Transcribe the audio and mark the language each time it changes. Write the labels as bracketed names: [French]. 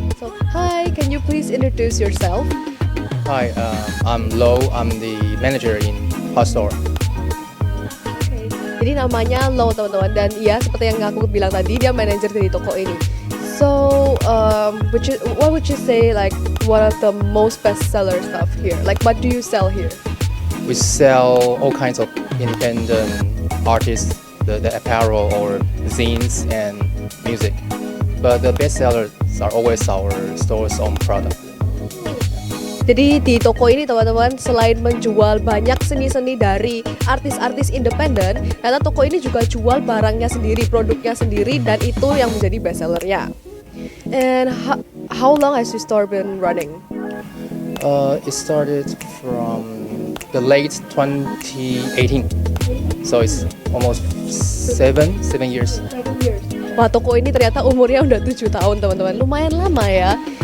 [English] So, hi, can you please introduce yourself? Hi, I'm Lo. I'm the manager in Par Store. Okay. [Indonesian] Jadi namanya Lo teman-teman, dan ya seperti yang aku bilang tadi, dia manajer dari toko ini. [English] So, what would you say like one of the most bestseller stuff here? Like what do you sell here? We sell all kinds of independent artists, the apparel or zines and music. But the best sellers are always our store's own product. [Indonesian] Jadi di toko ini teman-teman, selain menjual banyak seni-seni dari artis-artis independen, ternyata toko ini juga jual barangnya sendiri, produknya sendiri, dan itu yang menjadi bestsellernya. [English] And how long has your store been running? It started from the late 2018, so it's almost seven years. [Indonesian] Wah, toko ini ternyata umurnya udah 7 tahun teman-teman, lumayan lama ya.